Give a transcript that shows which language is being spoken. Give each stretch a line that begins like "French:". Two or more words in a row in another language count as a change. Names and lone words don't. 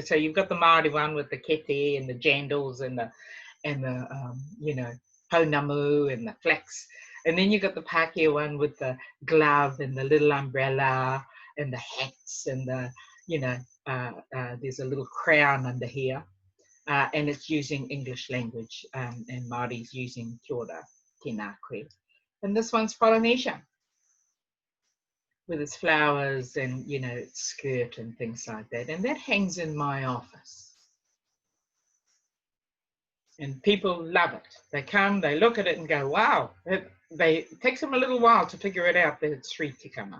English: So you've got the Māori one with the kete and the jandals and the you know, pounamu and the flax. And then you've got the Pākehā one with the glove and the little umbrella and the hats and the, you know, there's a little crown under here. And it's using English language, and Māori's using
Māori: Kia ora, tēnā koe.
English: And this one's Polynesia, with its flowers and, you know, its skirt and things like that. And that hangs in my office. And people love it. They come, they look at it and go, wow. It takes them a little while to figure it out that it's 3 tikanga.